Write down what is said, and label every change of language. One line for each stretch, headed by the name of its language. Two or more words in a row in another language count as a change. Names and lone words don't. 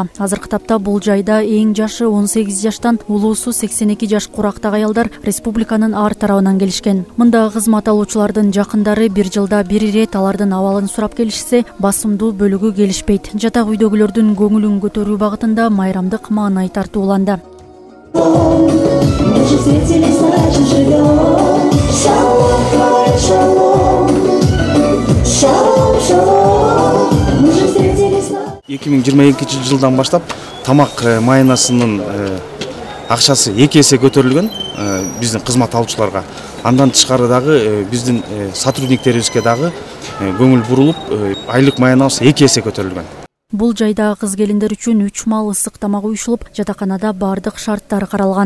Kyrgyz: Азыркы тапта бул жайда эң жашы 18 жаштан улуусу 82 жаш курактагы аялдар республиканын ар тарабынан келишкен. Мында кызмат алуучулардын жакындары бир жылда бир ирет алардын абалын сурап келишсе, басымдуу бөлүгү келишпейт. Жатак үйдөгүлөрдүн көңүлүн көтөрүү багытында майрамдык маанай тартууланды.
Russian: Мы же встретились, значит живем.
Hebrew: שלום, שלום, שלום, שלום.
Russian: Мы же встретились.
Kyrgyz: 2022 жылдан баштап тамак майнасынын акчасы 2 эсе көтөрүлгөн биздин кызмат алуучуларга. Андан тышкары дагы биздин сотрудниктерибизге дагы көңүл бурулуп, айлык майнабыз 2 эсе көтөрүлгөн. Бул жайда кыз келиндер үчүн 3 мал ысык тамак уюшулуп, жатаканада бардык шарттар каралган.